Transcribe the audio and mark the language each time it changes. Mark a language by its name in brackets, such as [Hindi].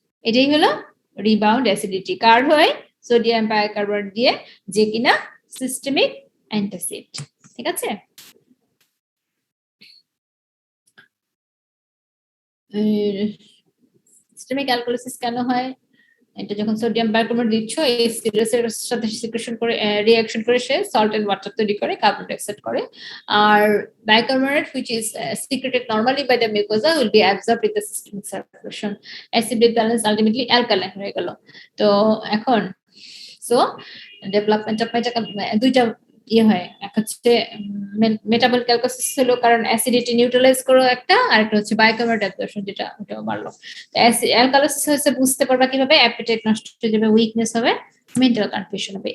[Bangla] এটাই হলো rebound acidity. কার হয়? সোডিয়াম বাইকার্বনেট দিয়ে, যে কিনা সিস্টেমিক অ্যান্টাসিড, ঠিক আছে? সিস্টেমিক অ্যালকোলিসিস কেন হয়? এটা যখন সোডিয়াম বাইকার্বনেট দিচ্ছ, এই সিরিয়াসের সাথে সিক্রেশন করে রিঅ্যাকশন করে সে [English] salt and water [Bangla] তৈরি করে, কার্বন ডাইঅক্সাইড করে। [English] আর bicarbonate which is secreted normally by the mucosa will be absorbed in the systemic circulation. Acid base balance ultimately alkaline [Bangla] হয়ে গেল। তো এখন [English] so development of [Bangla] দুইটা ইয়ে হয়, এক হচ্ছে মেটাবলিক অ্যালকোলিসিস হলো কারণ অ্যাসিডিটি নিউট্রালাইজ করো একটা, আর একটা হচ্ছে বাইকার্বনেট অ্যাবজর্পশন যেটা ওটাও বাড়লো। অ্যালকোলিসিস হচ্ছে বুঝতে পারবা কিভাবে? অ্যাপিটাইট নষ্ট হয়ে যাবে, উইকনেস হবে, মেন্টাল কনফিউশন হবে।